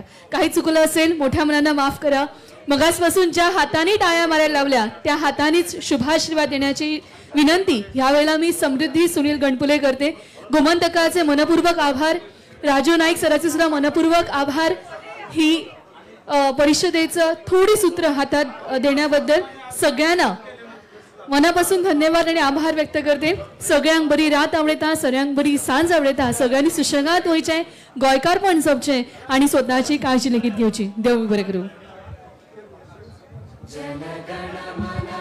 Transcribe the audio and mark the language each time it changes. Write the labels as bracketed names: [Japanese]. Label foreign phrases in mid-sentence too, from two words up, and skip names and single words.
[Marathi] काही चुकलं असेल मोठ्या मनानं माफ करा. मगासपासून ज्या हाताने टाळ्या मारायला लावल्या त्या हातानेच शुभाशीर्वाद देण्याची विनंती यावेळेला मी समृद्धी सुनील गणपुले करते. गोमंतकाचे मनपूर्वक आभार. राजू नाईक सराचे सुद्धा मनपूर्वक आभार. ही परिषदेचं थोडी सूत्र हातात देण्याबद्दल सगळ्यांना मनापासून धन्यवाद आणि आभार व्यक्त करते. [Konkani] सगळ्यांक बरी रात आवडेता, सगळ्यांक बरी सांज आवडेता, सगळ्यांनी सुशेगाद होयचें, गोंयकार पण जपचें आणि स्वतःची काळजी लेगीत घेवची. देव बरें करूं. [Bangla] जनगण